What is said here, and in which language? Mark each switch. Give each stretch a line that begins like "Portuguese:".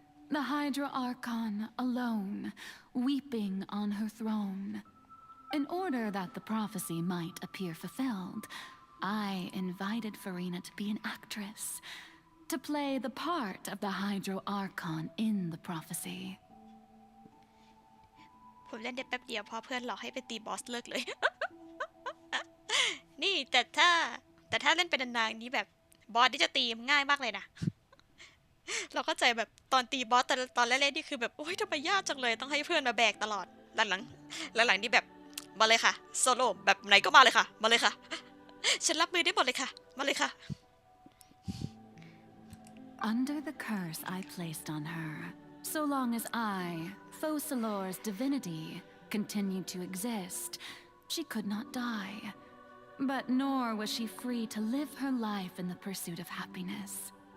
English: The Hydra Archon alone, weeping on her throne. In order that the prophecy might appear fulfilled, I invited Farina to be an actress, to play the part of the Hydro Archon in the prophecy.
Thai: ผมเล่นได้แป๊บเดียวพอเพื่อนหลอกให้ไปตีบอสเลิกเลย นี่แต่ถ้าเล่นเป็นนานๆนี้แบบบอสที่จะตีง่ายมากเลยนะ เราก็ใจแบบตอนตีบอสตอนแรกๆนี่คือแบบโอ๊ยทำไมยากจังเลยต้องให้เพื่อนมาแบกตลอดหลังๆนี่แบบ มาเลยค่ะโซโล่แบบไหนก็มาเลยค่ะมาเลยค่ะฉันรับมือได้หมดเลยค่ะมาเลยค่ะ
English: Under the curse I placed on her, so long as I, Focalor's divinity, continued to exist, she could not die. But nor was she free to live her life in the pursuit of happiness.